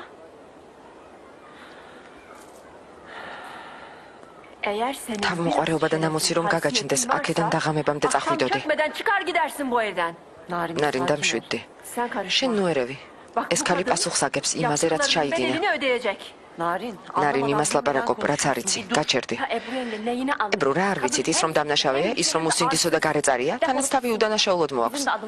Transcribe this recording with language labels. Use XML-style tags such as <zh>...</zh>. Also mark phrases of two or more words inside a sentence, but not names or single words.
<tr>Eğer seni</tr> <ka>თავმოყარეობა და ნამოსი რომ გაგაჩნდეს, აქედან დაღამებამდე წახვიდოდი.</ka> <tr>Çökmeden çıkar gidersin bu evden.</tr> <ka>ნარინ დამშვიდდი.</ka> <tr>Sen karışma.</tr> <ka>შენ ნუერევი. ეს ქალი პასუხს აგებს იმაზე, რაც ჩაიდინე.</ka> <tr>Bedelini ödeyecek.</tr> <ka>ნარინ იმას ლაპარაკობ, რაც არ იცი, გაჩერდი. ებრუ რა არ ვიცით, ის რომ დამნაშავეა, ის რომ უსინდისო და გარეწარია, თანაც თავი უდანაშაულოდ მოაქვს.</ka>